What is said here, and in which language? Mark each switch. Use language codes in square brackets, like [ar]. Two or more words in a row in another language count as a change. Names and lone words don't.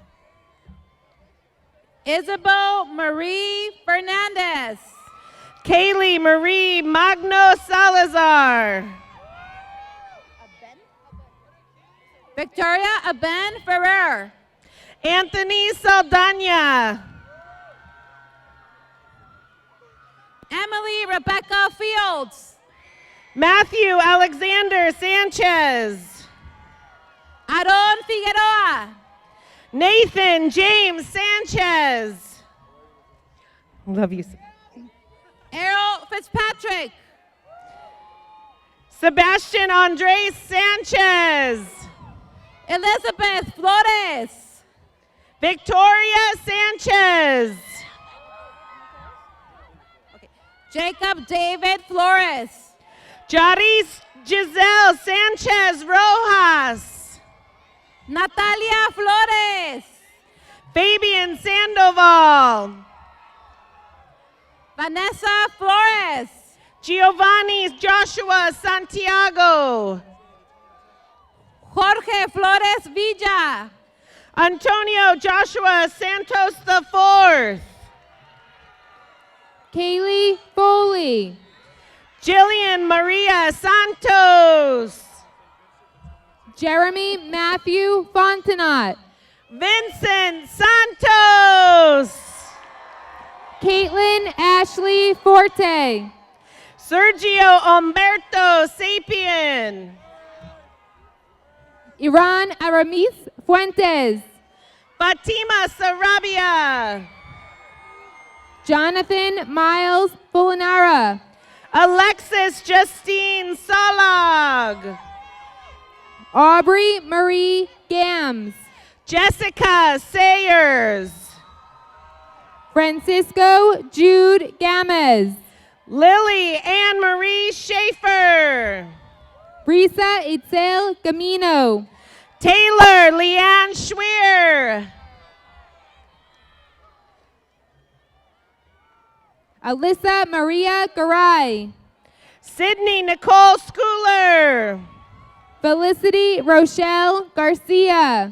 [en] Isabel Marie Fernandez. Kaylee Marie Magno Salazar. Victoria Aben Ferrer. Anthony Saldana. Emily Rebecca Fields. Matthew Alexander Sanchez. Aaron Figueroa. Nathan James Sanchez. Love you. Errol Fitzpatrick. Sebastian Andres Sanchez. Elizabeth Flores. Victoria Sanchez. Jacob David Flores. Jaris Giselle Sanchez Rojas. Natalia Flores. Fabian Sandoval. Vanessa Flores. Giovanni Joshua Santiago. Jorge Flores Villa. Antonio Joshua Santos IV. Kaylee Foley. Jillian Maria Santos. Jeremy Matthew Fontenot. Vincent Santos. Caitlin Ashley Forte. Sergio Humberto Sapien. Iran Aramis Fuentes. Fatima Sarabia. Jonathan Miles Fulinara. Alexis Justine Salag. Aubrey Marie Gams. Jessica Sayers. Francisco Jude Gamez. Lily Anne Marie Schaefer. Brisa Itzel Camino. Taylor Leanne Schweer. Alyssa Maria Garay. Sydney Nicole Schooler. Felicity Rochelle Garcia.